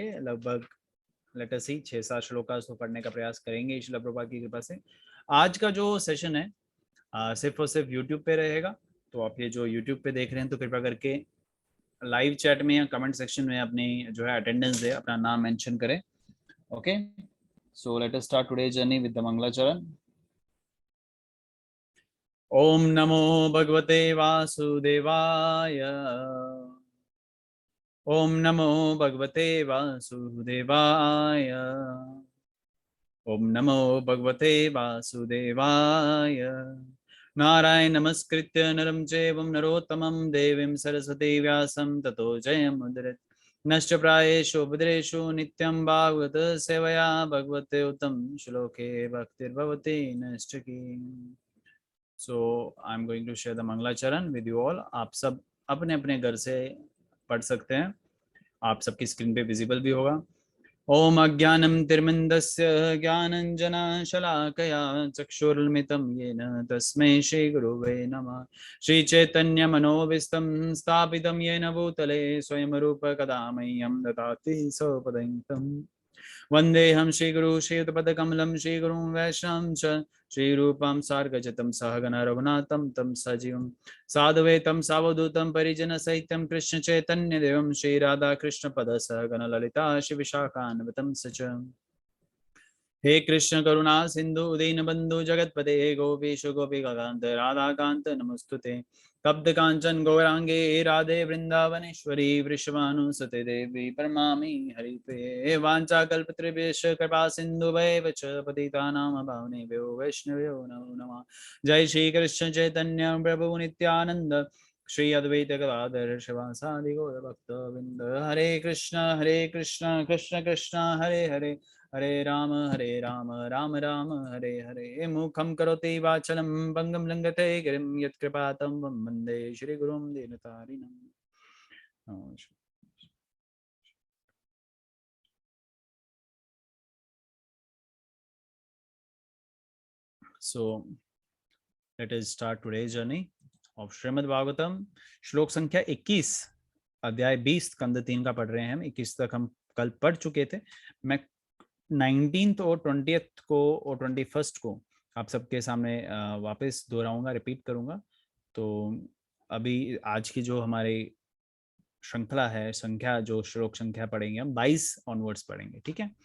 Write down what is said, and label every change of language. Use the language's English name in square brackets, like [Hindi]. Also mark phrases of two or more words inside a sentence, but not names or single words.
[Hindi] लगभग [English] let us see [Hindi] 6-7 श्लोकास तो पढ़ने का प्रयास करेंगे ईश्वर प्रभुपाद की कृपा से। आज का जो सेशन है सिर्फ और सिर्फ यूट्यूब पे रहेगा। तो आप ये जो यूट्यूब पे देख रहे हैं तो कृपया करके [English] live chat [Hindi] में या [English] comment section [Hindi] में अपनी जो है अटेंडेंस दे, अपना नाम मेंशन करें। [English] Okay, so let us start today journey with the मंगलाचरण। [Sanskrit] ओम नमो भगवते वासुदेवाय। ओम नमो भगवते वासुदेवाय। ओम नमो भगवते वासुदेवाय। नारायण नमस्कृत्य नरं चैवं नरोत्तमं देवीं सरस्वती व्यासं ततो जयमुदीरयेत्। नश्च प्रायेषु भद्रेषु नित्यं भागवत सेवया भगवते उत्तम श्लोके भक्तिर्भवति नश्चकी। [English] So I am going to share the मंगलाचरण with you all। [Hindi] आप सब अपने अपने घर से पढ़ सकते हैं, आप सबकी स्क्रीन पे विजिबल भी होगा। [Sanskrit] ओम अज्ञानं तिर्मिन्दस्य ज्ञानञ्जनशलाकया चक्षुरुन्मिलितं येन तस्मै श्रीगुरुवे नमः। श्रीचैतन्यमनोभीष्टं स्थापितं येन भूतले स्वयं रूप कदा मह्यं ददाति स्वपदं। वन्देऽहं श्रीगुरु श्रीयुतपदकमलं श्रीगुरुं वैष्णवं च श्रीरूपं सार्गजतं सहगण रघुनाथं तं सजीवं साधुवेतं सावधूतं परिजनसहितं कृष्णचैतन्यदेवं श्रीराधाकृष्णपदसहगण ललिता श्रीविशाखान्वितं सच। हे कृष्ण करुणा सिंधु दीनबंधु जगतपते गोपीश गोपिकांत राधाकांत नमस्तुते। तप्त कांचन गौरांगे राधे वृंदावनेश्वरी वृषभानुसुते देवी परमामि हरिप्रिये। वाञ्छाकल्पतरुभ्यश्च कृपा सिन्धुभ्येव च पतितानां पावनेभ्यो वैष्णवेभ्यो नमो नमः। जय श्री कृष्ण चैतन्य प्रभु नित्यानंद श्री अद्वैत गदाधर शिवासादि गौर भक्तवृंद। हरे कृष्ण कृष्ण कृष्ण हरे हरे, हरे राम राम राम हरे हरे। मुखं करोति वाचलं भंगं लंघते गिरिं यत्कृपातं वं वन्दे श्रीगुरुं दीनतारिणम्। [English] So let us start today's journey of श्रीमद् भागवतम। [Hindi] श्लोक संख्या 21, अध्याय 20, स्कंद 3 का पढ़ रहे हैं हम। 21 तक हम कल पढ़ चुके थे। मैं 19th और 20th को और 21st को आप सबके सामने वापस दोहराऊंगा, रिपीट करूंगा। तो अभी आज की जो हमारी श्रृंखला है, संख्या जो श्लोक संख्या पढ़ेंगे हम 22 ऑनवर्ड्स पढ़ेंगे, ठीक है।